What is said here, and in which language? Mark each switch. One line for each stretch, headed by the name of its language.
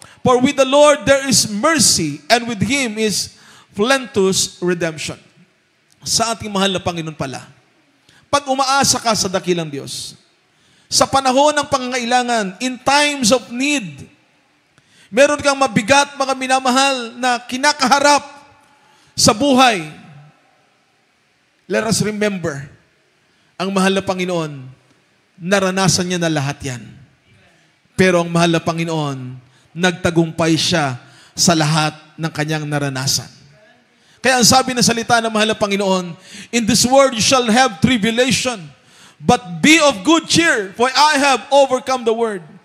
English: For with the Lord there is mercy, and with Him is plenteous redemption.
Filipino: Sa ating mahal na Panginoon pala, pag umaasa ka sa dakilang Diyos, sa panahon ng pangangailangan,
English: in times of need,
Filipino: meron kang mabigat, mga minamahal, na kinakaharap sa buhay.
English: Let us remember,
Filipino: ang mahal na Panginoon, naranasan niya na lahat yan. Pero ang mahal na Panginoon, nagtagumpay siya sa lahat ng kanyang naranasan. Kaya ang sabi ng salita ng mahal na Panginoon,
English: in this world you shall have tribulation, but be of good cheer, for I have overcome the world.